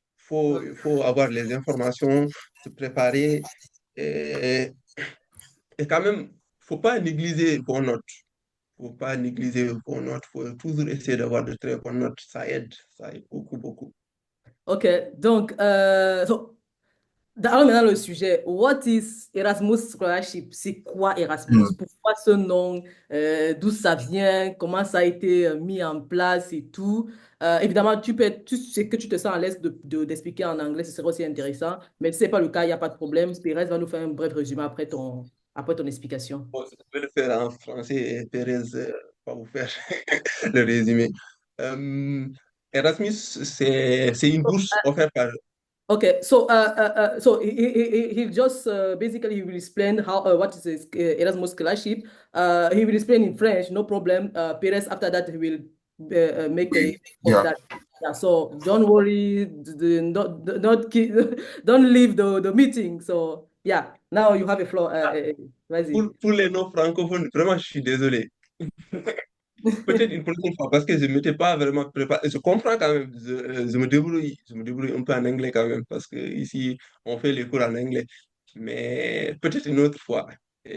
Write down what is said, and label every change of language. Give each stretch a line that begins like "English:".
French: Il faut avoir les informations, se préparer et, et quand même, faut pas négliger vos notes. Faut pas négliger vos notes. Faut toujours essayer d'avoir de très bonnes notes. Ça aide beaucoup, beaucoup. OK, donc, allons maintenant le sujet.
English: What is Erasmus Scholarship?
French: C'est quoi Erasmus? Hmm. Pourquoi ce nom? D'où ça vient? Comment ça a été mis en place et tout? Évidemment, tu sais que tu te sens à l'aise d'expliquer en anglais, ce serait aussi intéressant. Mais si ce n'est pas le cas, il n'y a pas de problème. Pérez va nous faire un bref résumé après ton explication. Bon, je vais le faire en français et Thérèse va vous faire le résumé. Euh, Erasmus, c'est une bourse offerte par...
English: Okay, so he just basically he will explain how what is his, Erasmus scholarship. He will explain in French, no problem. Perez after that he will make a
French: Oui.
English: of Yeah. that. Yeah, so don't worry, not don't leave the meeting. So yeah, now you have a floor.
French: Vas-y. Pour les non-francophones, vraiment, je suis désolé. Peut-être une prochaine fois, parce que je ne m'étais pas vraiment préparé. Je comprends quand même, je me débrouille un peu en anglais quand même, parce que ici, on fait les cours en anglais. Mais peut-être une autre fois. Et